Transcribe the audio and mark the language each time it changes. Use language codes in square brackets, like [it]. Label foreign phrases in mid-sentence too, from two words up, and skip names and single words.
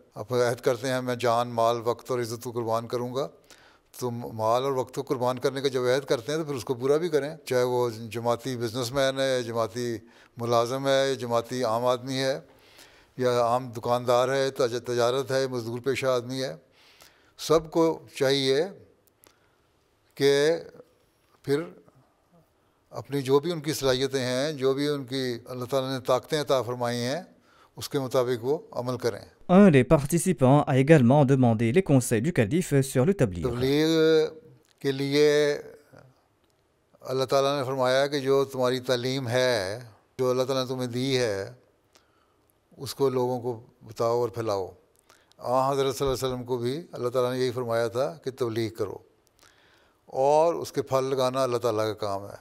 [ur] اب عہد کرتے ہیں میں جان مال وقت اور عزت کو قربان کروں گا, تو مال اور وقت کو قربان کرنے کا جب عہد کرتے ہیں تو پھر اس کو پورا بھی کریں, چاہے وہ جماعتی بزنس مین ہے, جماعتی ملازم ہے, یا جماعتی عام آدمی ہے, یا عام دکاندار ہے, تجارت ہے, مزدور پیشہ آدمی ہے. سب کو چاہیے کہ پھر اپنی جو بھی ان کی صلاحیتیں ہیں, جو بھی ان کی اللہ تعالیٰ نے طاقتیں عطا فرمائی ہیں, اس کے مطابق وہ عمل کریں. [fr] Un des participants a également demandé les conseils du calife sur le tabligh. [ur] تبلیغ کے لیے اللہ تعالیٰ نے فرمایا کہ جو تمہاری تعلیم ہے, جو اللہ تعالیٰ نے تمہیں دی ہے, اس کو لوگوں کو بتاؤ اور پھیلاؤ. حضرت [ar] صلی اللہ علیہ وسلم [ur] کو بھی اللہ تعالیٰ نے یہی فرمایا تھا کہ تبلیغ کرو, اور اس کے پھل لگانا اللہ تعالیٰ کا کام ہے.